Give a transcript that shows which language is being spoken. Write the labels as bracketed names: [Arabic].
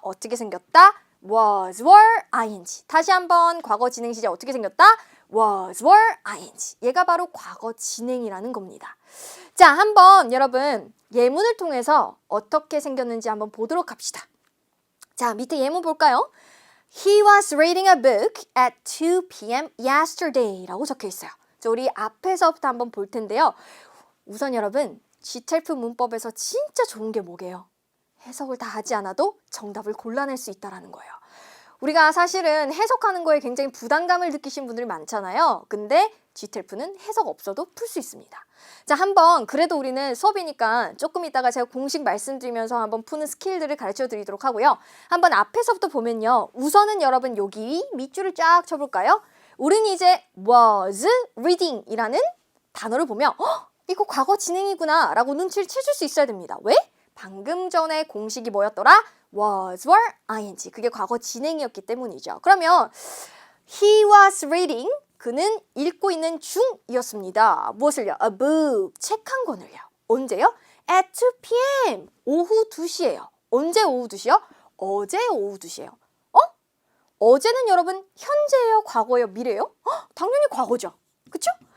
[Korean] 어떻게 생겼다? [English] was, were, ing. [Korean] 다시 한번 과거 진행 시제 어떻게 생겼다? [English] was, were, ing. [Korean] 얘가 바로 과거 진행이라는 겁니다. 자, 한번 여러분 예문을 통해서 어떻게 생겼는지 한번 보도록 합시다. 자, 밑에 예문 볼까요? [English] He was reading a book at 2 p.m. [Korean] yesterday 라고 적혀 있어요. 자, 우리 앞에서부터 한번 볼 텐데요. 우선 여러분 GTELF 문법에서 진짜 좋은 게 뭐게요? 해석을 다 하지 않아도 정답을 골라낼 수 있다는 거예요. 우리가 사실은 해석하는 거에 굉장히 부담감을 느끼신 분들이 많잖아요. 근데 GTELF는 해석 없어도 풀 수 있습니다. 자, 한번 그래도 우리는 수업이니까 조금 이따가 제가 공식 말씀드리면서 한번 푸는 스킬들을 가르쳐 드리도록 하고요. 한번 앞에서부터 보면요. 우선은 여러분 여기 밑줄을 쫙 쳐볼까요? 우리는 이제 was reading 이라는 단어를 보면 이거 과거 진행이구나 라고 눈치를 채줄 수 있어야 됩니다. 왜? 방금 전에 공식이 뭐였더라? [English] was, were, ing. [Korean] 그게 과거 진행이었기 때문이죠. [English] 그러면 he was reading. [Korean] 그는 읽고 있는 중이었습니다. 무엇을요? [English] A book. [Korean] 책 한 권을요. 언제요? [English] At 2 p.m. [Korean] 오후 2시예요. 언제 오후 2시요? 어제 오후 2시예요. 어제는 여러분 현재예요? 과거예요? 미래예요? 당연히 과거죠. 그쵸?